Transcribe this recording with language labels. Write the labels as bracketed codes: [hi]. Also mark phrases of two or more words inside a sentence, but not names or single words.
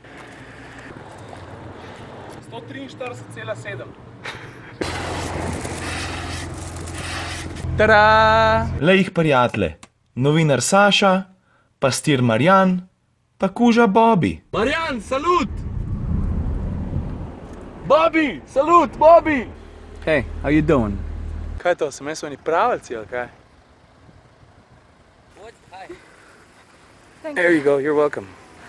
[sl] 143,7. Tada! Lej jih prijatelje, novinar Saša, pastir Marjan, pa kuža Bobby. Marjan, salut! Bobby, salut, Bobby! [en] Hey, how you doing? [sl] Kaj je to, sem jaz oni pravalci, ali kaj? [en] What? Hi. There you go, you're welcome.